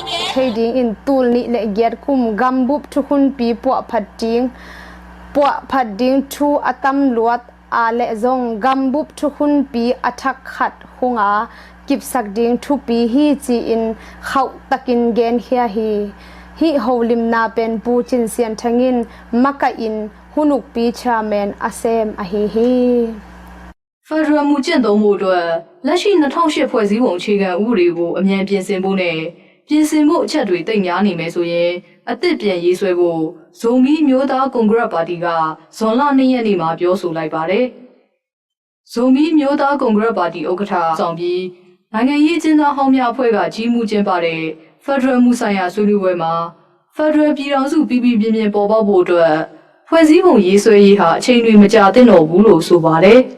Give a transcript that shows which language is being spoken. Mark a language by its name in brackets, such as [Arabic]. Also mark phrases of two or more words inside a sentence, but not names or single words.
[Tedim Chin] trading in tool ni le get kum gambup thukun pi po phadding thu atam luat a le zong gambup thukun pi athak khat hunga kipsak ding thu pi hi chi in khau takin gen hia hi holim na pen pu chin sian thangin maka in hunuk pi chairman asem a hi [Burmese] ဖက်ဒရယ်မူကျင့်သုံးမှုအတွက်လက်ရှိ2008ဖွဲ့စည်းပုံအခြေခံဥပဒေကိုအမြန်ပြင်ဆင်ဖို့နဲ့ပြင်ဆင်မှုအချက်တွေ တိတ်များနေမယ်ဆိုရင်အသစ်ပြန်ရေးဆွဲဖို့ဇုံမီမျိုးသားကွန်ဂရက်ပါတီကဇွန်လ2ရက်နေ့မှာပြောဆိုလိုက်ပါတယ်။ဇုံမီမျိုးသားကွန်ဂရက်ပါတီဥက္ကဋ္ဌဆောင်ပြီးနိုင်ငံရေးအကျဉ်းသားဟောင်းများအဖွဲ့ကကြီးမှုကျင်းပတဲ့ဖက်ဒရယ်မူဆိုင်ရာဆွေးနွေးပွဲမှာဖက်ဒရယ်ပြည်ထောင်စုပြည်ပြင်းပြင်းပေါ်ပေါက်ဖို့အတွက်ဖွဲ့စည်းပုံရေးဆွဲရေးဟာအချိန်တွေမကြာသင့်တော့ဘူးလို့ဆိုပါတယ်။